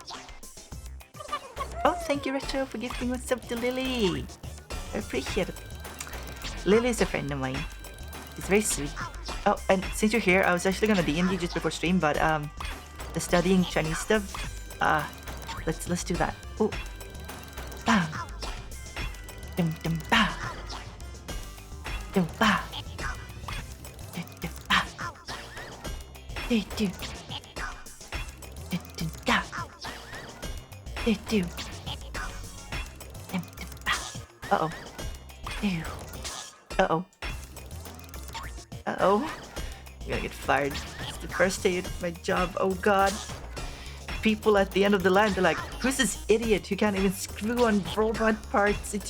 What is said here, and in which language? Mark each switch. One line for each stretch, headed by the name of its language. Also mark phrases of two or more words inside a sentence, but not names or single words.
English: Oh, thank you, Retro, for gifting what's up to Lily. I appreciate it. Lily is a friend of mine. She's very sweet. Oh, and since you're here, I was actually gonna DM you just before stream, but the studying Chinese stuff. Let's do that. Oh, bam, dum dum ba, dum ba, dum dum ba, do do, dum dum da, do do, dum dum ba. Uh oh. Ew. Uh oh. Uh oh. I'm gonna get fired. It's the first day of my job. Oh god. People at the end of the line, they're like, who's this idiot who can't even screw on robot parts?